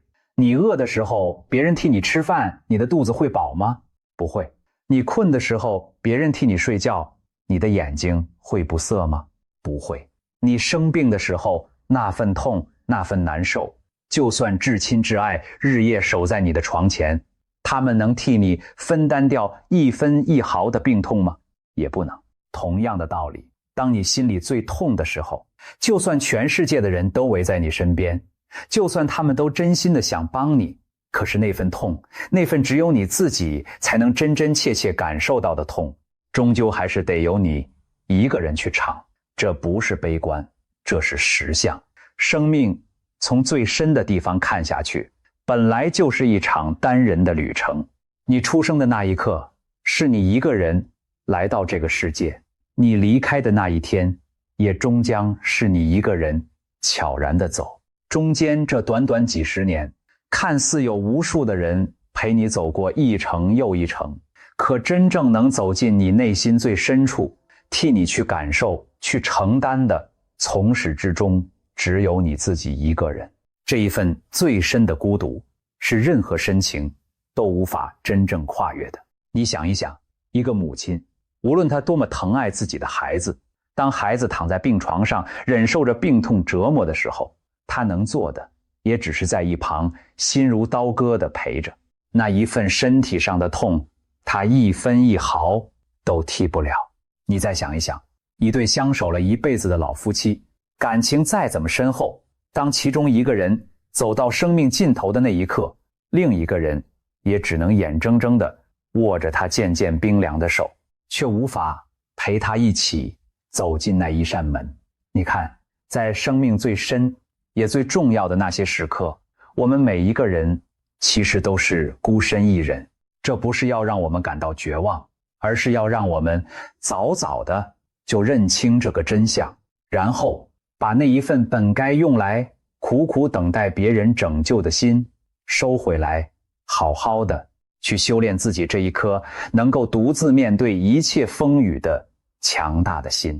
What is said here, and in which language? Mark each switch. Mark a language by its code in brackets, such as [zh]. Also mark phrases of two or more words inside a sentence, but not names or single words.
[zh] 你餓的時候，別人替你吃飯，你的肚子會飽嗎？不會。你困的時候，別人替你睡覺，你的眼睛會不澀嗎？不會。你生病的時候，那份痛，那份難受，就算至親至愛日夜守在你的床前，他們能替你分擔掉一分一毫的病痛嗎？也不能。同樣的道理，當你心裡最痛的時候，就算全世界的人都圍在你身邊，就算他們都真心的想幫你，可是那份痛，那份只有你自己才能真真切切感受到的痛，終究還是得由你一個人去嘗。這不是悲觀，這是實相。生命從最深的地方看下去，本來就是一場單人的旅程。你出生的那一刻，是你一個人來到這個世界；你離開的那一天，也終將是你一個人悄然地走。中間這短短幾十年，看似有無數的人陪你走過一程又一程，可真正能走進你內心最深處，替你去感受、去承擔的，從始至終只有你自己一個人。這一份最深的孤獨，是任何深情都無法真正跨越的。你想一想，一個母親，無論她多麼疼愛自己的孩子，當孩子躺在病床上忍受着病痛折磨的時候，她能做的也只是在一旁心如刀割地陪着。那一份身體上的痛，她一分一毫都替不了。你再想一想，一對相守了一輩子的老夫妻，感情再怎麼深厚，當其中一個人走到生命盡頭的那一刻，另一個人也只能眼睁睁地握着他漸漸冰涼的手，卻無法陪他一起走進那一扇門。你看，在生命最深也最重要的那些時刻，我們每一個人其實都是孤身一人。這不是要讓我們感到絕望，而是要讓我們早早的就認清這個真相，然後把那一份本該用來苦苦等待別人拯救的心收回來，好好的去修煉自己這一顆能夠獨自面對一切風雨的強大的心。